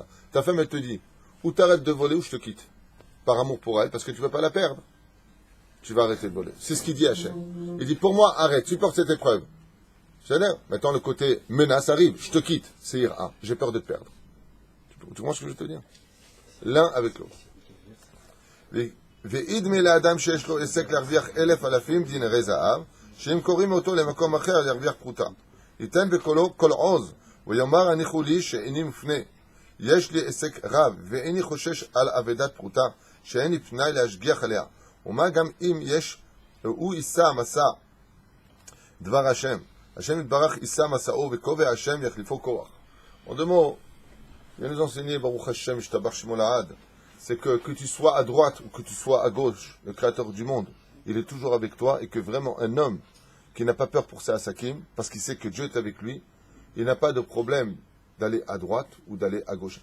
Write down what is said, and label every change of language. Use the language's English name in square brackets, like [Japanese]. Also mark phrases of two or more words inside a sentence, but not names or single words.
[French] Ta femme, elle te dit, ou t'arrêtes de voler ou je te quitte. Par amour pour elle, parce que tu ne vas pas la perdre. Tu vas arrêter de voler. C'est ce qu'il dit Hachem. Il dit, pour moi, arrête, supporte cette épreuve. C'est-à-dire, maintenant le côté menace arrive, je te quitte, c'est ira, j'ai peur de te perdre. Tu comprends ce que je veux te dire? L'un avec l'autre. [Hebrew] ואידמה לאדם שיש לו עסק להרוויח 1,000 אלפים דינרי זהב, שאם קוראים אותו למקום אחר להרוויח פרוטה. ייתן בקולו כל עוז, ויאמר הניחו לי שאיני מפנה. יש לי עסק רב, ואיני חושש על אבדת פרוטה, שאיני פנאי להשגיח עליה. ומה גם אם יש, הוא יישא מסע דבר השם. השם יתברך יישא מסעו וכובע השם יחליפו כוח. [French] En deux mots, il va nous enseigner, [Hebrew] ברוך השם ישתבח שמו לעד, [French] c'est que tu sois à droite ou que tu sois à gauche, le créateur du monde, il est toujours avec toi et que vraiment un homme qui n'a pas peur pour ses asakim, parce qu'il sait que Dieu est avec lui, il n'a pas de problème d'aller à droite ou d'aller à gauche.